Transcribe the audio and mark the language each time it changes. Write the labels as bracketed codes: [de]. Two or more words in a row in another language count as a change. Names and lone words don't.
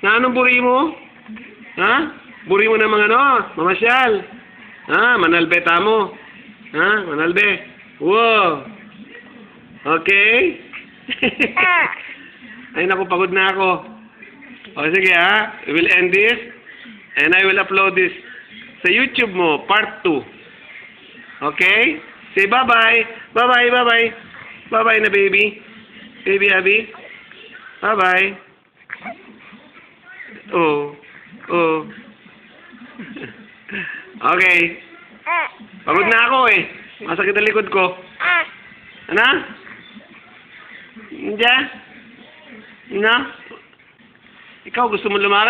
[tl] Buri mo na mga ano? Mamasyal. Manalbe tamo. Manalbe. Wow. Okay. Ay, naku, pagod na ako. O, sige ha. [en] We will end this. And I will upload this sa YouTube mo, part 2. Okay? Say bye-bye. Bye-bye, bye-bye. Bye-bye na, baby. Baby Abby. Bye-bye. Oh. Okay. [tl] Pagod na ako eh. Masakit ang likod ko. Ano? Hindi? No? Ikaw gusto mo lumakad.